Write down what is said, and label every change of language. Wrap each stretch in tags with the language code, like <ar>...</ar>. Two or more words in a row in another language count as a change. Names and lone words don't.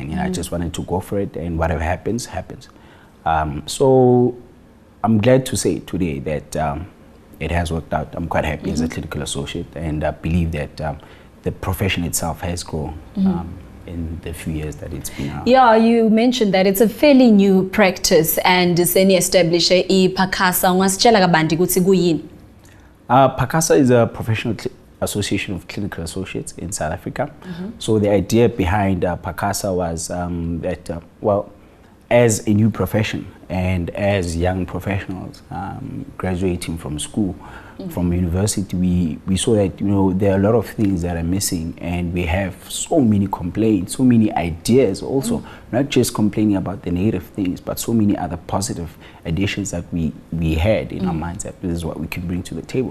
<en>You know, I just wanted to go for it, and whatever happens, happens. So I'm glad to say today that it has worked out. I'm quite happy as a clinical associate, and I believe that the profession itself has grown in the few years that it's been out. Yeah, you mentioned that it's a fairly new practice, and seni establish i-PACASA.</en> <zu>Ungasitshela kabanti ukuthi kuyini?</zu> <en>PACASA is a professional association of clinical associates in South Africa. So the idea behind PACASA was that, well, as a new profession and as young professionals graduating from school, from university, we saw that, you know, there are a lot of things that are missing, and we have so many complaints, so many ideas also, not just complaining about the negative things, but so many other positive additions that we had in our minds that this is what we can bring to the table.</en>